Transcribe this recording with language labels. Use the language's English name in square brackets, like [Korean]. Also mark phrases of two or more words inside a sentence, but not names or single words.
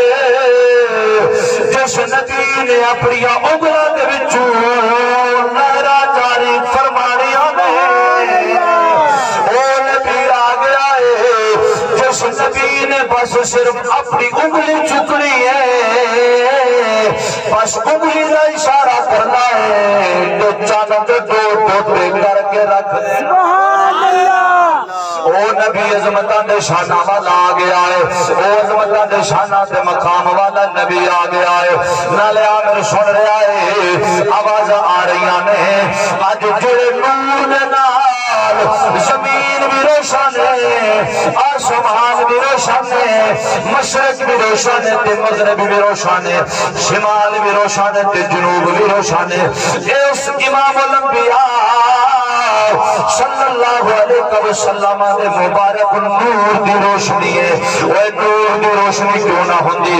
[Punjabi] جس نبی نے اپنی اگلا دے وچوں نہرا جاری فرمانیاں نے وہ نبی آ گیا ہے جس نبی نے بس صرف اپنی انگلی چکنی ہے بس انگلی کا اشارہ کرنا ہے تو چاند دو ٹوٹے کر کے رکھ دے او نبی عظمتاں دے شانہ والا آ گیا ہے، او عظمتاں دے شانہ دے مقام والا نبی آ گیا ہے۔ نالے عامر سن رہا ہے آواز آ رہی نے اج جڑے نور دے نال زمین بھی روشن ہے، آسمان بھی روشن ہے، مشرق بھی روشن ہے تے مغرب بھی روشن ہے، شمال بھی روشن ہے تے جنوب بھی روشن ہے۔ اس امام الانبیاء [Arabic] صلی اللہ علیہ وسلم [Punjabi] دے مبارک نور دی روشنی ہے، وہ نور دی روشنی کیوں نہ ہوندی؟